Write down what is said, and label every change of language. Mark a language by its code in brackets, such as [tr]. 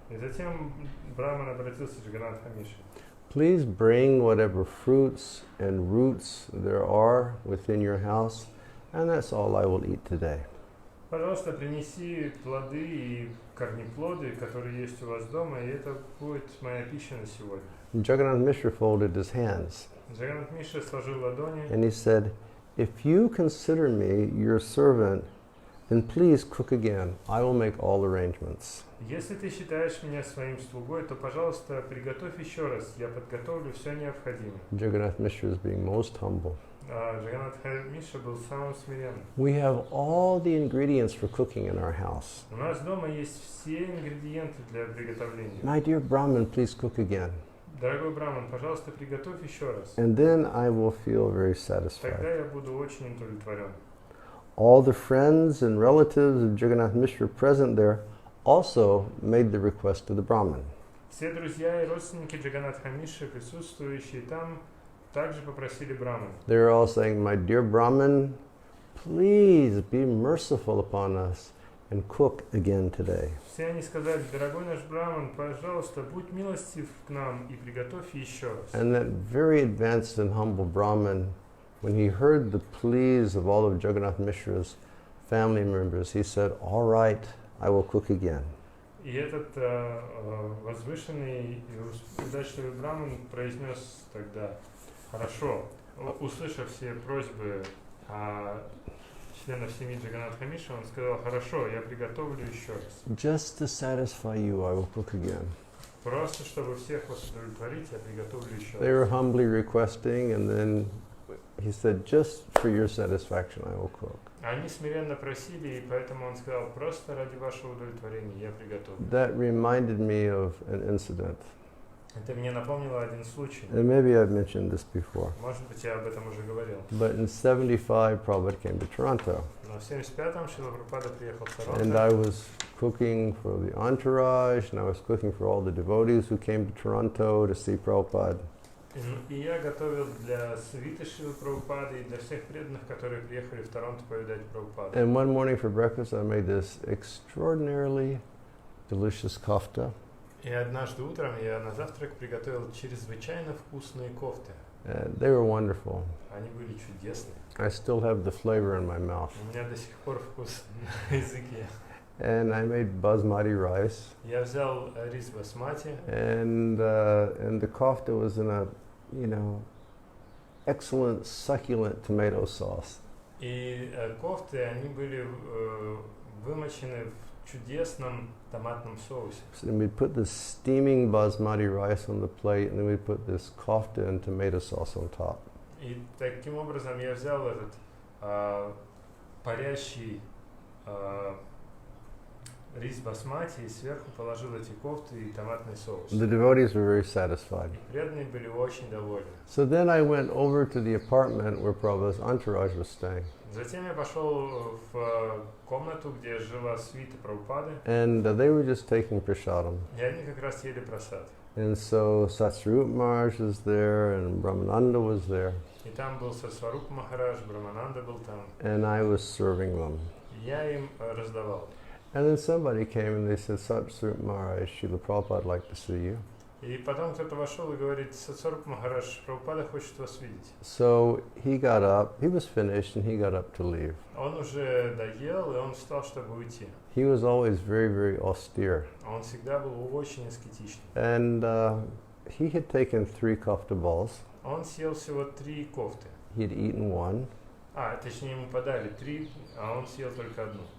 [ru] И затем Браман обратился к Джаганатха Мише. [en] "Please bring whatever fruits and roots there are within your house, and that's all I will eat today." [ru] Пожалуйста, принеси плоды и корнеплоды, которые есть у вас дома, и это будет моя пища на сегодня. [en] Jagannath Mishra folded his hands, [ru] Джаганатх Миша сложил ладони, [en] and he said, "If you consider me your servant, then please cook again. I will make all arrangements." [ru] если ты считаешь меня своим слугой, то, пожалуйста, приготовь еще раз, я подготовлю все необходимое. [en] Jagannath Mishra is being most humble. [ru] Джаганатха Миша был самым смиренным. [en] We have all the ingredients for cooking in our house. [ru] У нас дома есть все ингредиенты для приготовления. [en] My dear Brahmin, please cook again. [ru] Дорогой Браман, пожалуйста, приготовь еще раз. [en] And then I will feel very [ru] Тогда [en] satisfied. [ru] я буду очень удовлетворен. [en] All the friends and relatives of Jagannath Mishra present there also made the request to the Brahmin. [ru] Все друзья и родственники Джаганатха Миши, присутствующие там, также попросили Брамана. [en] They were all saying, "My dear Brahmin, please be merciful upon us and cook again today." [ru] Все они сказали: дорогой наш Браман, пожалуйста, будь милостив к нам и приготовь еще раз. [en] And that very advanced and humble Brahmin, when he heard the pleas of all of Jagannath Mishra's family members, he said, "All right, I will cook again." [ru] И этот возвышенный и удачливый Браман произнес тогда: хорошо, услышав все просьбы членов семьи Джаганнатха Миши, он сказал: хорошо, я приготовлю еще раз. [en] Just to satisfy you, I will cook again. [ru] Просто чтобы всех вас удовлетворить, я приготовлю еще [en] They were [ru] раз. [en] humbly requesting, and then he said, just for your satisfaction, I will cook. [ru] Они смиренно просили, и поэтому он сказал: просто ради вашего удовлетворения я приготовлю. [en] That reminded me of an incident. [ru] Это мне напомнило один случай. [en] And maybe I've mentioned this before. [ru] Может быть, я об этом уже говорил. [en] But in 75, Prabhupada came to Toronto. [ru] Но в 75-м Шрила Прабхупада приехал в [en] And [ru] Торонто. [en] I was cooking for the entourage, and I was cooking for all the devotees who came to Toronto to see Prabhupada. [ru] И я готовил для свиты Шрилы Прабхупады и для всех преданных, которые приехали в Торонто повидать Прабхупаду. [en] And one morning for breakfast, I made this extraordinarily delicious kofta. [ru] И однажды утром я на завтрак приготовил чрезвычайно вкусные кофты. [en] And they were wonderful. [ru] Они были чудесные. [en] I still have the flavor in my mouth. [ru] У меня до сих пор вкус на языке. [en] And I made basmati rice. [ru] Я взял рис басмати. [en] And the kofta was in a, excellent succulent tomato sauce. [ru] И кофты, они были вымочены в чудесном томатном соусе. [en] So then we'd put this steaming basmati rice on the plate, and then we'd put this kofta and tomato sauce on top. [ru] И таким образом я взял этот парящий рис басмати и сверху положил эти кофты и томатный соус. [en] The devotees were very satisfied. [ru] Преданные были очень довольны. [en] So then I went over to the apartment where Prabhupada's entourage was staying. [ru] Затем я пошел в комнату, где жила свита Прабхупады, [en] And they were just taking prasadam. [ru] и они как раз ели прасад. [en] And so Satsvarup Maharaj was there, and Brahmananda was there, [ru] И там был Сарсварупа Махарадж, Брамананда был там. [en] and I was serving them. [ru] Я им раздавал. [en] And then somebody came and they said, Satsvarup Maharaj, Srila Prabhupada would like to see you. [ru] И потом кто-то вошел и говорит: Сарсварупа Махарадж, Прабхупада хочет вас видеть. [en] So he got up, he was finished, and he got up to leave. [ru] Он уже доел, и он встал, чтобы уйти. [en] He was always very, very austere. [ru] Он всегда был очень аскетичный. [en] And he had taken 3 kofta balls. [ru] Он съел всего 3 кофты. [en] He had eaten 1, [ru] Точнее, ему подали 3, а он съел только одну.